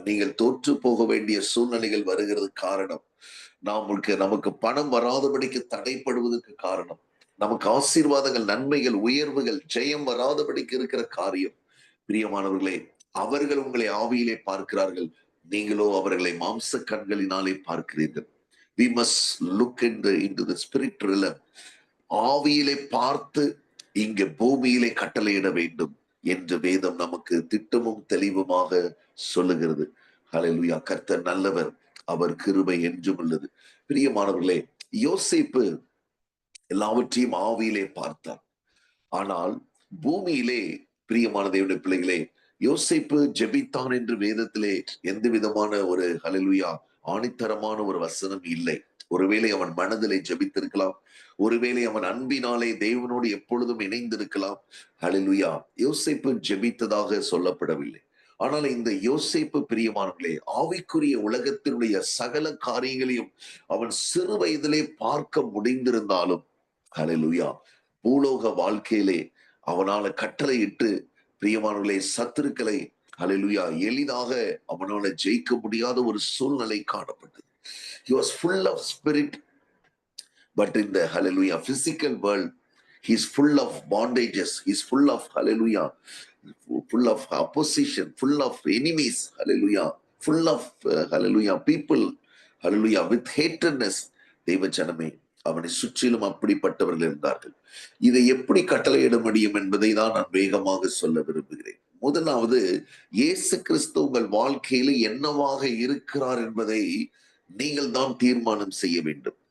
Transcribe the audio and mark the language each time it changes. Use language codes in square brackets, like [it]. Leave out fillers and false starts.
[ta] நீங்கள் தோற்று போக வேண்டிய சூழ்நிலைகள் வருகிறது. காரணம், நமக்கு பணம் வராதபடிக்கு தடைப்படுவதற்கு காரணம், நமக்கு ஆசீர்வாதங்கள், நன்மைகள், உயர்வுகள், ஜெயம் வராதபடிக்கு இருக்கிற காரியம். பிரியமானவர்களே, அவர்கள் உங்களை ஆவியிலே பார்க்கிறார்கள், நீங்களோ அவர்களை மாம்ச கண்களினாலே பார்க்கிறீர்கள். [en] We must look into the spirit realm. [ta] ஆவியிலே பார்த்து இங்கே பூமியிலே கட்டளையிட வேண்டும் என்று வேதம் நமக்கு திட்டமும் தெளிவுமாக சொல்லுகிறது. ஹல்லேலூயா. கர்த்தர் நல்லவர், அவர் கிருபை என்றும் உள்ளது. பிரியமானவர்களே, யோசேப்பு எல்லாவற்றையும் ஆவியிலே பார்த்தார். ஆனால் பூமியிலே, பிரியமான தேவனுடைய பிள்ளைகளே, யோசேப்பு ஜெபித்தான் என்று வேதத்திலே எந்த விதமான ஒரு ஹல்லேலூயா ஆணித்தரமான ஒரு வசனம் இல்லை. ஒருவேளை அவன் மனதிலே ஜெபித்திருக்கலாம், ஒருவேளை அவன் அன்பினாலே தேவனோடு எப்பொழுதும் இணைந்திருக்கலாம். ஹல்லேலூயா. யோசேப்பு ஜெபித்ததாக சொல்லப்படவில்லை. ஆனால் இந்த யோசேப்பு, பிரியமானவர்களே, ஆவிக்குரிய உலகத்தினுடைய சகல காரியங்களையும் அவன் சிறு வயதிலே பார்க்க முடிந்திருந்தாலும், ஹல்லேலூயா, பூலோக வாழ்க்கையிலே அவனால கட்டளையிட்டு, பிரியமானவர்களே, சத்துருக்களை ஹல்லேலூயா எளிதாக அவனால ஜெயிக்க முடியாத ஒரு சூழ்நிலை காணப்பட்டது. [en] He was full of spirit, but in the hallelujah physical world he's full of bondages, he's full of hallelujah, full of opposition, full of enemies, hallelujah, full of hallelujah people, hallelujah, with hatredness. [ta] தெய்வ ஜனமே, அவனை சுற்றிலும் அப்படிப்பட்டவர்கள் இருந்தார்கள். இதை எப்படி கட்டளையிட முடியும் என்பதை தான் நான் வேகமாக சொல்ல விரும்புகிறேன். முதலாவது, இயேசு கிறிஸ்து உங்கள் வாழ்க்கையில் என்னவாக இருக்கிறார் என்பதை நீங்கள் தான் தீர்மானம் செய்ய வேண்டும்.